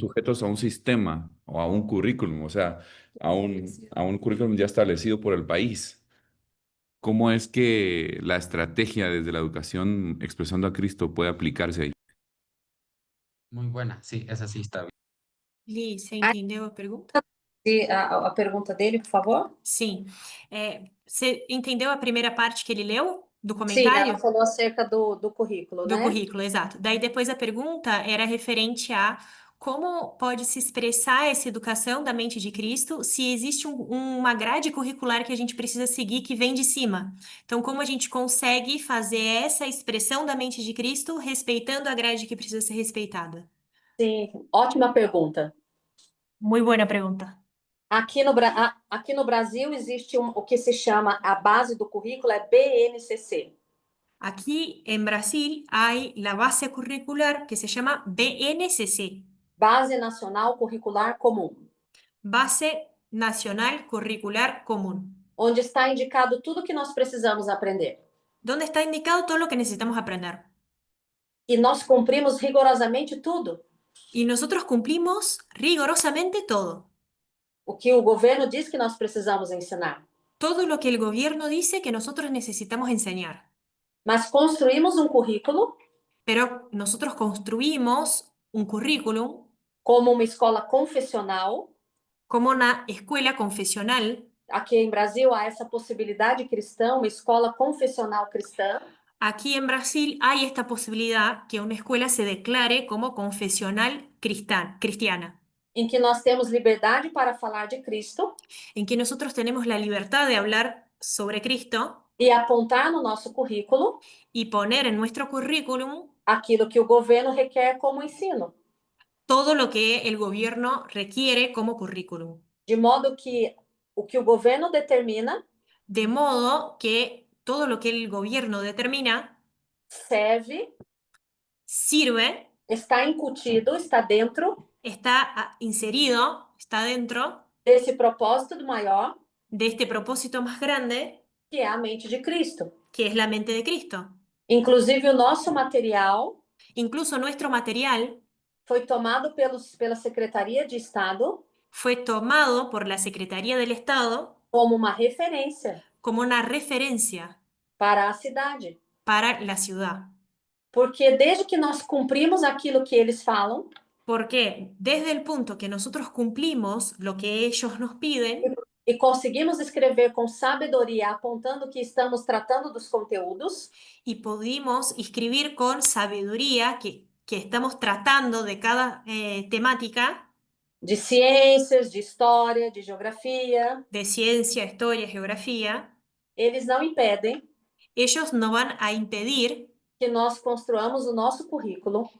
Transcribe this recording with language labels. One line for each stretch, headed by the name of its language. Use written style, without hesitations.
Spanish: sujetos a un sistema o a un currículum, o sea, a un currículum ya establecido por el país? ¿Cómo es que la estrategia desde la educación expresando a Cristo puede aplicarse ahí? Muy buena, sí, esa sí está bien. Liz, ¿se entendió la pregunta?
Portuguese: A pergunta dele, por favor? Sim. Você entendeu a primeira parte que ele leu do Sim, ela comentário? falou acerca do currículo, Do né? currículo, exato. Daí depois a pergunta era referente a como pode se expressar essa educação da mente de Cristo se existe uma grade curricular que a gente precisa seguir que vem de cima. Então, como a gente consegue fazer essa expressão da mente de Cristo respeitando a grade que precisa ser respeitada? Sim, ótima pergunta.
Spanish: Muy buena pregunta.
Portuguese: Aqui no Brasil existe o que se chama a base do currículo, é BNCC.
Spanish: Aquí en Brasil hay la base curricular que se llama BNCC,
Portuguese: Base Nacional Curricular Comum,
Spanish: Base Nacional Curricular Común,
Portuguese: onde está indicado tudo que nós precisamos aprender.
Spanish: donde está indicado todo lo que necesitamos aprender.
Portuguese: E nós cumprimos rigorosamente tudo.
Spanish: Y nosotros cumplimos rigorosamente todo.
Portuguese: O que o governo diz que nós precisamos ensinar.
Spanish: Todo lo que el gobierno dice que nosotros necesitamos enseñar.
Portuguese: mas construímos um currículo
Spanish: pero nosotros construimos un currículum
Portuguese: como uma escola confessional.
Spanish: como una escuela confesional.
Portuguese: Aqui em Brasil há essa possibilidade cristã, uma escola confessional cristã,
Spanish: Aquí en Brasil hay esta posibilidad que una escuela se declare como confesional cristiana,
Portuguese: em que nós temos liberdade para falar de Cristo
Spanish: en que nosotros tenemos la libertad de hablar sobre Cristo
Portuguese: e apontar no nosso currículo
Spanish: y poner en nuestro currículum
Portuguese: aquilo que o governo requer como ensino,
Spanish: todo lo que el gobierno requiere como currículum.
Portuguese: de modo que o governo determina
Spanish: De modo que todo lo que el gobierno determina
Portuguese: serve,
Spanish: sirve,
Portuguese: está incutido, está dentro
Spanish: está inserido, está dentro
Portuguese: desse propósito do maior,
Spanish: de este propósito más grande
Portuguese: que é a mente de Cristo.
Spanish: que es la mente de Cristo.
Portuguese: Inclusive o nosso material
Spanish: Incluso nuestro material
Portuguese: foi tomado pela Secretaria de Estado
Spanish: fue tomado por la Secretaría del Estado
Portuguese: como uma referência
Spanish: como una referencia
Portuguese: para a cidade.
Spanish: para la ciudad.
Portuguese: Porque desde que nós cumprimos aquilo que eles falam,
Spanish: Porque desde el punto que nosotros cumplimos lo que ellos nos piden
Portuguese: e conseguimos escrever com sabedoria, apontando que estamos tratando dos conteúdos,
Spanish: y pudimos escribir con sabiduría que estamos tratando de cada temática
Portuguese: de ciências, de história, de geografia,
Spanish: de ciencia, historia, geografía,
Portuguese: eles não impedem
Spanish: ellos no van a impedir
Portuguese: que nós construamos o nosso currículo